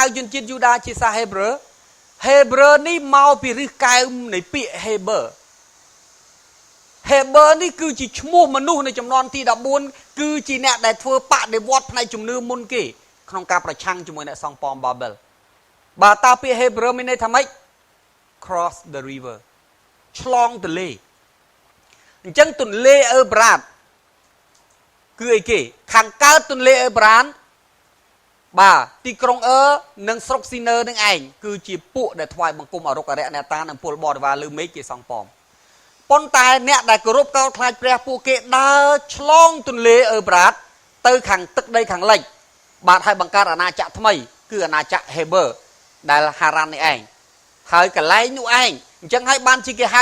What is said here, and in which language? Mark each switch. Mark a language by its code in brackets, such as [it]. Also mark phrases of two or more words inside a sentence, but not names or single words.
[km] ជនជាតិយូដាជាសាសហេប្រឺហេប្រឺនេះមកពីឫសកែវនៃពាក្យហេបឺហេបឺនេះ គឺជាឈ្មោះមនុស្សនៅចំនួនទី14គឺជាអ្នកដែលធ្វើបដិវត្តផ្នែកជំនឿមុនគេក្នុងការប្រឆាំងជាមួយអ្នកសង់ប៉មបាបិលបាទតើពាក្យហេប្រឺមានន័យថាម៉េច [en] cross the river [km] ឆ្លងទន្លេអញ្ចឹងទន្លេអឺប្រាតគឺអីគេខាងកើតទន្លេអឺប្រាតបាទទីក្រុងនិងស្រុកស៊ីនឺនឹងឯងគឺជាពួកដែល ថ្វាយបង្គំអរុគអរិយអ្នកតានិងពលបរិវារលើមេឃគេសង់ប៉មប៉ុន្តែអ្នកដែលគោរពកោតខ្លាចព្រះពួកគេដើរឆ្លងទន្លេអឺប្រាតទៅខាងទឹកដីខាងលិចបាទហើយបង្កើតអាណាចក្រថ្មីគឺអាណាចក្រហេបឺដែលហារ៉ាន់នេះឯងហើយកន្លែងនោះឯងអញ្ចឹងហើយបានជាគេហៅ